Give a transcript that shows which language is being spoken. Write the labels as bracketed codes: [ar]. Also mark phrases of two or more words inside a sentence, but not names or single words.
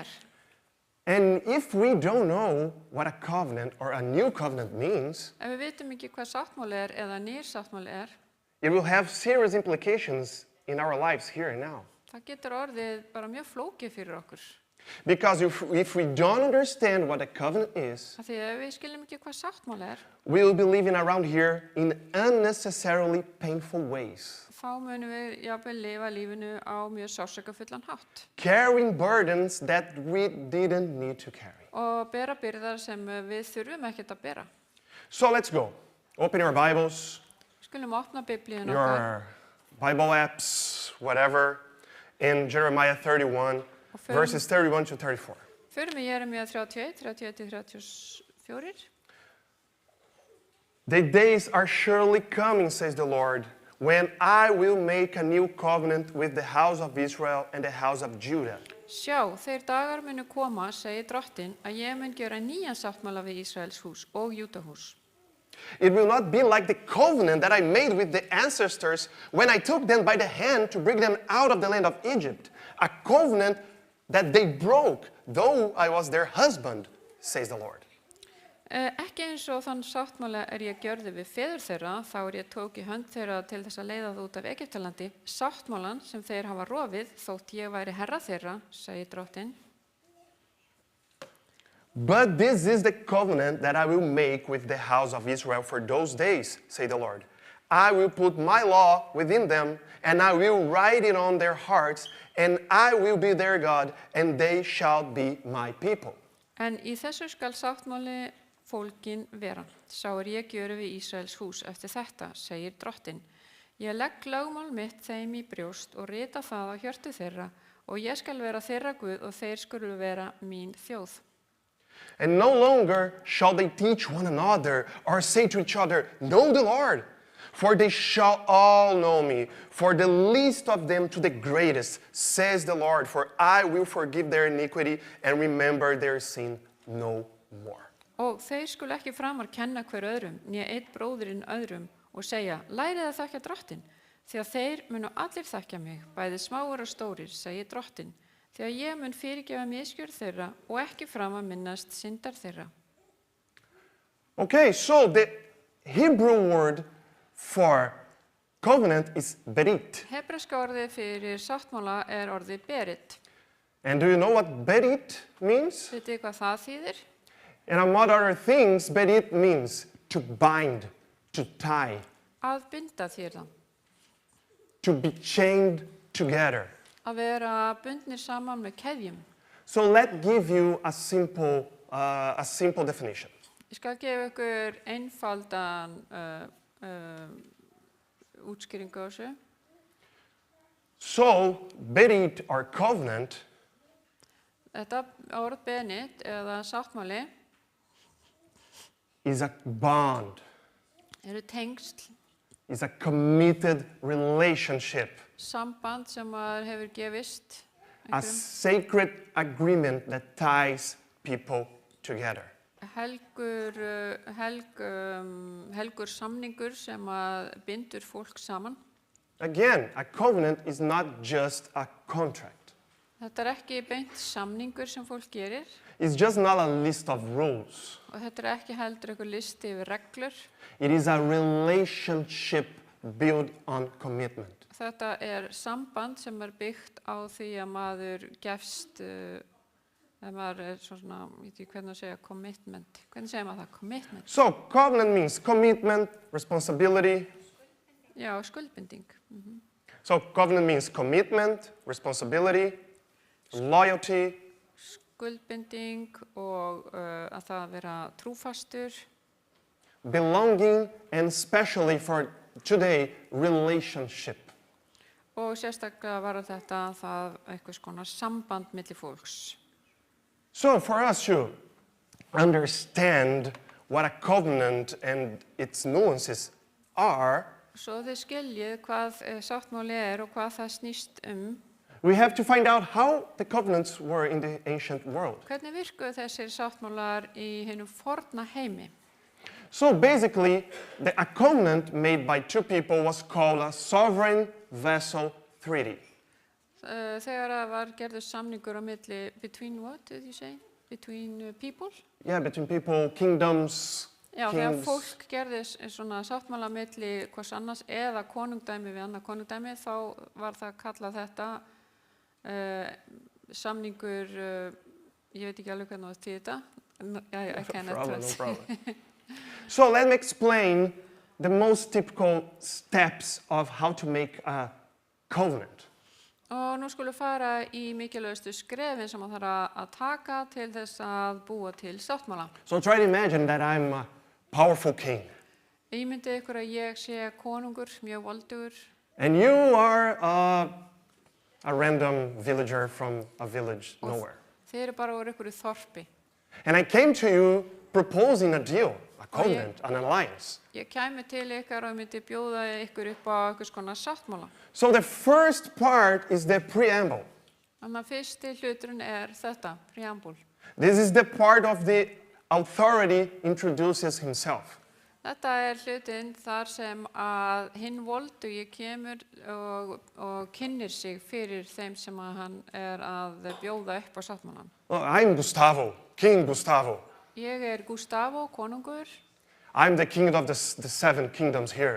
[en] And if we don't know what a covenant or a new covenant means, [is] Ef við vitum ekki hvað sáttmáli er eða nýr sáttmáli er, [en] it will have serious implications in our lives here and now. [is] það getur orðið bara mjög flókið fyrir okkur. [en] Because if we don't understand what a covenant is, [is] Af því ef við skiljum ekki hvað sáttmáli er, [en] we will be living around here in unnecessarily painful ways, [is] þá munum við jafnvel lifa lífinu á mjög sársaukafullan hátt [en] carrying burdens that we didn't need to carry. [is] og bera byrðar sem við þurfum ekkert að bera. [en] So let's go. Open your Bibles, [is] Skulum opna Biblíun okkar [en] your Bible apps, whatever, in Jeremiah 31, verses 31 to 34. [is] Förum við Jeremía 31, 31-34. [en] The days are surely coming, says the Lord, when I will make a new covenant with the house of Israel and the house of Judah. [is] Sjá, þeir dagar munu koma, segir Drottinn, að ég mun gera nýjan sáttmála við Ísraels hús og Júdahús. [en] It will not be like the covenant that I made with the ancestors when I took them by the hand to bring them out of the land of Egypt, a covenant that they broke, though I was their husband, says the Lord. [is] Ekki eins og þann sáttmála er ég gjörði við feður þeirra, þá er ég tók í hönd þeirra til þess að leiða það út af Egyptalandi, sáttmálan sem þeir hafa rofið, þótt ég væri herra þeirra, segir Drottinn. [en] But this is the covenant that I will make with the house of Israel for those days, say the Lord. I will put my law within them, and I will write it on their hearts, and I will be their God, and they shall be my people. [is] En í þessu skal sáttmáli fólkin vera. Sá er ég gjöri við Ísraels hús eftir þetta, segir Drottinn. Ég legg lögmál mitt þeim í brjóst og rita það á hjörtu þeirra, og ég skal vera þeirra Guð og þeir skulu vera mín þjóð. [en] And no longer shall they teach one another or say to each other, know the Lord, for they shall all know me, for the least of them to the greatest, says the Lord, for I will forgive their iniquity and remember their sin no more. [is] Og þeir skulu ekki framar kenna hver öðrum, né einn bróðurinn öðrum, og segja, lærið að þakkja Drottinn, því að þeir munu allir þakkja mig, bæði smáir og stórir, segir Drottinn, því að ég mun fyrirgefa misgjörð þeirra og ekki framar minnast syndar þeirra. [en] Okay, so the Hebrew word for covenant is berit. [is] Hebreska orðið fyrir sáttmála er orðið berit. [en] And do you know what berit means? [is] Vitið þið hvað það þýðir? [en] And among other things, berit means to bind, to tie, [is] Að binda þér það. [en] to be chained together. [is] Að vera bundnir saman með keðjum. [en] So let's give you a simple definition. [is] Ég skal gefa ykkur einfaldan útskýringu á þessu. [en] So, berit or covenant [is] Þetta orð benit eða sáttmáli [en] is a bond, [is] eru tengsl, [en] is a committed relationship, [is] samband sem maður hefur gefist [en] a sacred agreement that ties people together. [is] helgur samningur sem að bindur fólk saman. [en] Again, a covenant is not just a contract. [is] Þetta er ekki beint samningur sem fólk gerir [en] It's just not a list of rules. [is] og þetta er ekki heldur einhver listi yfir reglur. [en] It is a relationship built on commitment. [is] Þetta er samband sem er byggt á því að maður gefst, ef maður er svona, ég veit ekki hvernig að segja, commitment. Hvernig segir maður það? [en] Commitment. So covenant means commitment, responsibility. [is] Já, skuldbinding. [en] So covenant means commitment, responsibility, loyalty, [is] Skuldbinding og að það vera trúfastur [en] belonging, and especially for today, relationship. [is] og sérstaklega var þetta það einhvers konar samband milli fólks. [en] So for us to understand what a covenant and its nuances are, [is] Svo þið skiljið hvað sáttmáli er og hvað það snýst [en] we have to find out how the covenants were in the ancient world. [is] Hvernig virkuðu þessir sáttmálar í hinum forna heimi? [en] So basically, a covenant made by two people was called a sovereign vessel treaty. [is] Þegar það var gerður samningur á milli, [en] between what did you say? Between people? Yeah, between people, kingdoms, [is] Já, þegar [en] kings. [is] fólk gerði svona sáttmála milli hvers annars eða konungdæmi við annað konungdæmi, þá var það kallað þetta samningur, ég veit ekki alveg hvernig það til þetta. [en] I cannot No translate. problem. So let me explain the most typical steps of how to make a covenant. [is] Og nú skulum fara í mikilvægustu skrefin sem maður þarf að taka til þess að búa til sáttmála. [en] So try to imagine that I'm a powerful king, [is] Ímyndið ykkur að ég sé konungur, mjög voldugur, [en] and you are a random villager from a village nowhere. [is] þið eru bara úr ykkur þorpi. [en] And I came to you proposing a deal, a covenant, an alliance. [is] Ég kæmi til ykkar og myndi bjóða ykkur upp á einhvers konar sáttmála. [en] So the first part is the preamble. [is] Þannig að fyrsti hluturinn er þetta, preambul. [en] This is the part of the authority introduces himself. [is] Þetta er hlutinn þar sem að hinn voldugi kemur og kynnir sig fyrir þeim sem að hann er að bjóða upp á sáttmálan. [en] Well, I'm Gustavo, King Gustavo. [is] Ég er Gustavo, konungur. [en] I'm the king of the seven kingdoms here.